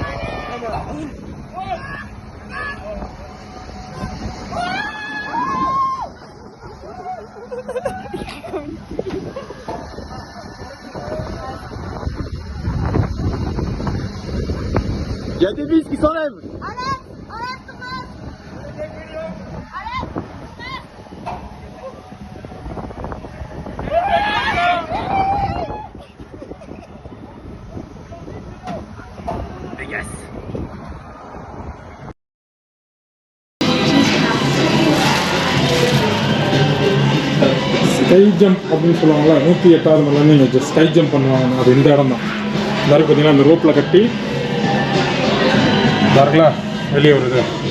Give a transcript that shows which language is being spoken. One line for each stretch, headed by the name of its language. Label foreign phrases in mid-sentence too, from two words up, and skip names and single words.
French: Il y a des vis qui s'enlèvent. Enlève ton masque.
English: Yes. ski jump
Tamil: அப்படின்னு சொல்லுவாங்களா, 108வது மலைன்னு நீங்கள்
English: ski jump
Tamil: பண்ணுவாங்க. அது இந்த இடம் தான். எல்லாரும் பார்த்தீங்கன்னா அந்த ரோப்பில் கட்டி பாருங்களா வெளியே வருது.